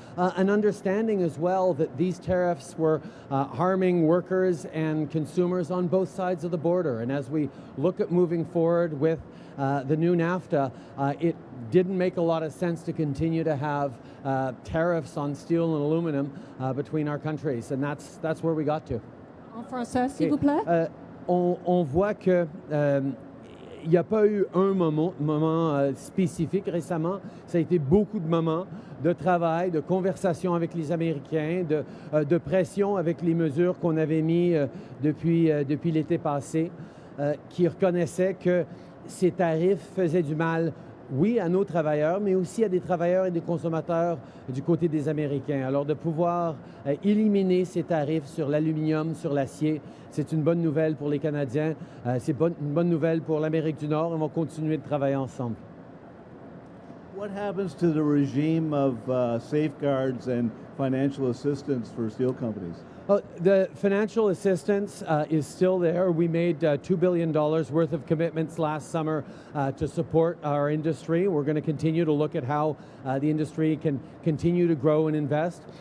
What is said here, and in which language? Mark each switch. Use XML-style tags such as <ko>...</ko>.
<en>An understanding as well that these tariffs were harming workers and consumers on both sides of the border. And as we look at moving forward with the new NAFTA, it didn't make a lot of sense to continue to have tariffs on steel and aluminum between our countries. And that's where we got to.</en> <fr>En français, s'il vous plaît. On voit que il n'y a pas eu un moment spécifique récemment. Ça a été beaucoup de moments de travail, de conversation avec les Américains, de pression avec les mesures qu'on avait mises depuis l'été passé, qui reconnaissaient que ces tarifs faisaient du mal, oui, à nos travailleurs, mais aussi à des travailleurs et des consommateurs du côté des Américains. Alors de pouvoir éliminer ces tarifs sur l'aluminium, sur l'acier, c'est une bonne nouvelle pour les Canadiens, c'est une bonne nouvelle pour l'Amérique du Nord. On va continuer de travailler ensemble.</fr> <en>What happens to the regime of safeguards and financial assistance for steel companies? The financial assistance is still there. We made $2 billion worth of commitments last summer to support our industry. We're going to continue to look at how the industry can continue to grow and invest.</en>